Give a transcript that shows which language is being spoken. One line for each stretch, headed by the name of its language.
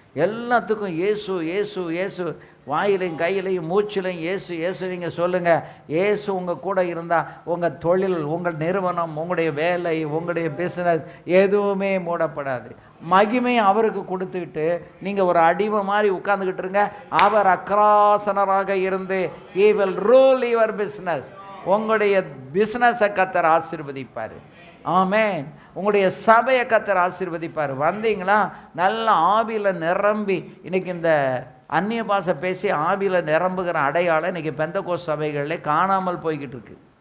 Tamil: எல்லாத்துக்கும் இயேசு இயேசு இயேசு. வாயிலையும் கையிலையும் மூச்சிலையும் இயேசு இயேசு நீங்கள் சொல்லுங்கள். இயேசு உங்கள் கூட இருந்தால் உங்கள் தொழில், உங்கள் நிறுவனம், உங்களுடைய வேலை, உங்களுடைய பிஸ்னஸ் எதுவுமே மூடப்படாது. மகிமையை அவருக்கு கொடுத்துக்கிட்டு நீங்கள் ஒரு அடிமை மாதிரி உட்கார்ந்துக்கிட்டு இருங்க. அவர் அக்ராசனராக இருந்து
English: he will rule your business.
Tamil: உங்களுடைய பிஸ்னஸை கர்த்தர் ஆசீர்வதிப்பார். ஆமென். உங்களுடைய சபையை கர்த்தர் ஆசீர்வதிப்பார். வந்தீங்களா நல்ல ஆவியில் நிரம்பி. இன்றைக்கி இந்த அந்நிய பாஷை பேசி ஆவியில் நிரம்புகிற அடையாளம் இன்றைக்கி பெந்தகோஸ்து சபைகளில் காணாமல் போய்கிட்டு இருக்கு.